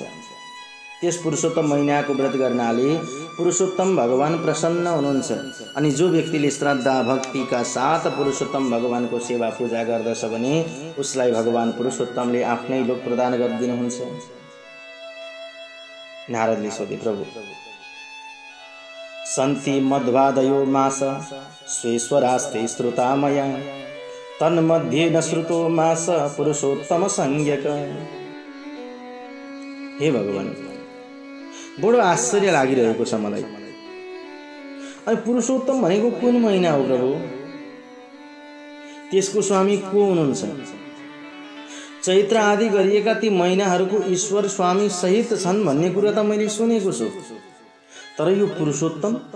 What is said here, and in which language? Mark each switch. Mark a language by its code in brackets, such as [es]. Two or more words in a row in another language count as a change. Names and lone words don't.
[ne] त्यस पुरुषोत्तम महिनाको व्रत गर्नाले पुरुषोत्तम भगवान प्रसन्न हुनुहुन्छ। अनि जो व्यक्तिले श्रद्धा भक्तिका साथ पुरुषोत्तम भगवानको सेवा पूजा गर्दछ भने उसलाई भगवान पुरुषोत्तमले आफ्नै लोक प्रदान गरिदिनुहुन्छ। नारदले सोधे, प्रभु, [sa] सन्ति मध्वादयो मास स्वेश्वरास्ते श्रुता मया तन्मध्ये न श्रुतो मास पुरुषोत्तम संज्ञक। [ne] हे भगवान, बडो आश्चर्य लागिरहेको छ मलाई। अनि पुरुषोत्तम भनेको कुन महिना हो प्रभु? त्यसको स्वामी को हुनुहुन्छ? चैत्र आदि गरिएका ती महिनाहरूको ईश्वर स्वामी सहित छन् भन्ने कुरा त मैले सुनेको छु, तर यो पुरुषोत्तम?